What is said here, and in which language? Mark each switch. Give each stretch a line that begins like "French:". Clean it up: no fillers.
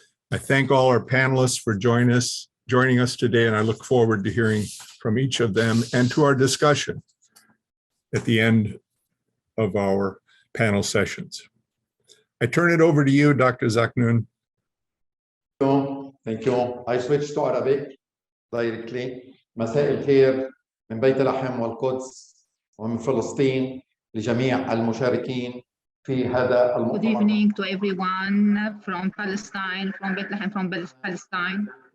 English: I thank all our panelists for joining us today, and I look forward to hearing from each of them and to our discussion at the end of our panel sessions. I turn it over to you, Dr. Zaknoun. Thank you. I switch to Arabic directly.
Arabic: مساء الخير من بيت لحم والقدس ومن فلسطين لجميع المشاركين في هذا المؤتمر.
English: Good evening to everyone from Palestine, from Bethlehem, from Palestine.